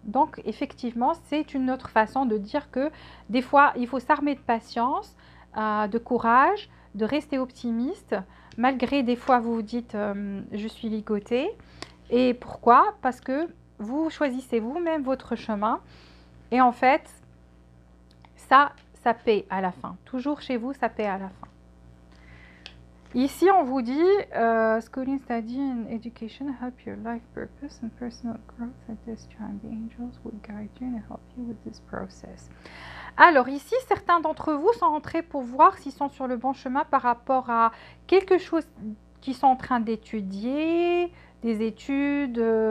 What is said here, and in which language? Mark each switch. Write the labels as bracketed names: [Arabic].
[French] Donc effectivement, c'est une autre façon de dire que des fois, il faut s'armer de patience, de courage, de rester optimiste, malgré des fois vous vous dites je suis ligoté. Et pourquoi? Parce que vous choisissez vous-même votre chemin, et en fait, ça paie à la fin. Toujours chez vous, ça paie à la fin. Ici, on vous dit [English] schooling, study and education help your life purpose and personal growth at this time. The angels will guide you and help you with this process. [French] Alors ici, certains d'entre vous sont entrés pour voir s'ils sont sur le bon chemin par rapport à quelque chose qu'ils sont en train d'étudier, des études,